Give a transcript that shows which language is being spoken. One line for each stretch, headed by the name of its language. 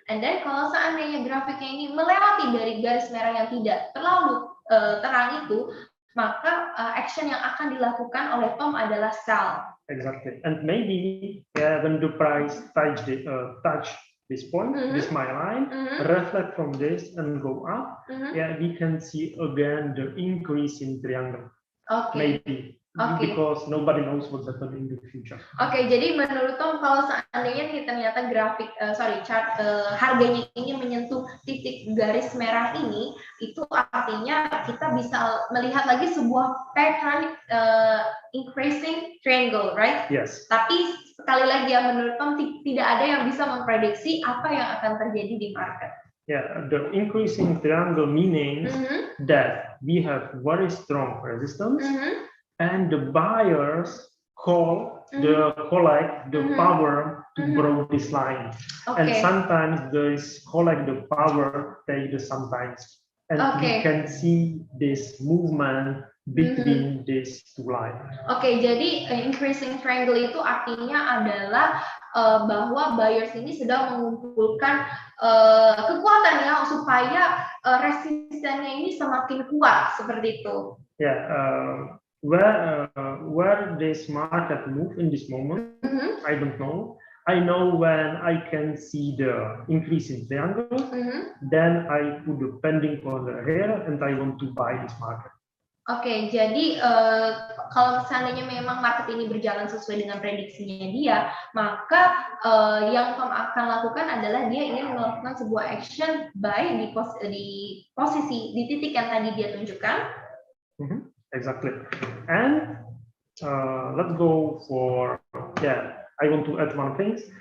English: And then
Indonesian: kalau seandainya grafiknya ini melewati dari garis merah yang tidak terlalu terang itu, maka action yang akan dilakukan oleh Tom adalah sell.
English: Exactly. And maybe when the price touch this point, this my line, reflect from this and go up, yeah, we can see again the increase in triangle. Maybe. Because nobody knows what's happening in the future.
Indonesian: Jadi menurut Tom, kalau seandainya nih ternyata grafik, chart harganya ini menyentuh titik garis merah ini, itu artinya kita bisa melihat lagi sebuah pattern increasing triangle, right?
English: Yes.
Indonesian: Tapi sekali lagi ya, menurut Tom tidak ada yang bisa memprediksi apa yang akan terjadi di market.
English: Yeah, the increasing triangle meaning that we have very strong resistance. And the buyers collect the power to grow this line. And sometimes they collect the power, take the sometimes. And we can see this movement between these two lines.
Indonesian: Jadi increasing triangle itu artinya adalah bahwa buyers ini sedang mengumpulkan kekuatan ya supaya resistennya ini semakin kuat seperti itu.
English: Yeah. Where this market move in this moment, I don't know. I know when I can see the increase in triangle, then I put the pending order here and I want to buy this market.
Indonesian: Jadi kalau seandainya memang market ini berjalan sesuai dengan prediksinya dia, maka yang Tom akan lakukan adalah dia ingin melakukan sebuah action buy di posisi di titik yang tadi dia tunjukkan.
English: Exactly. And let's go for, I want to add one thing.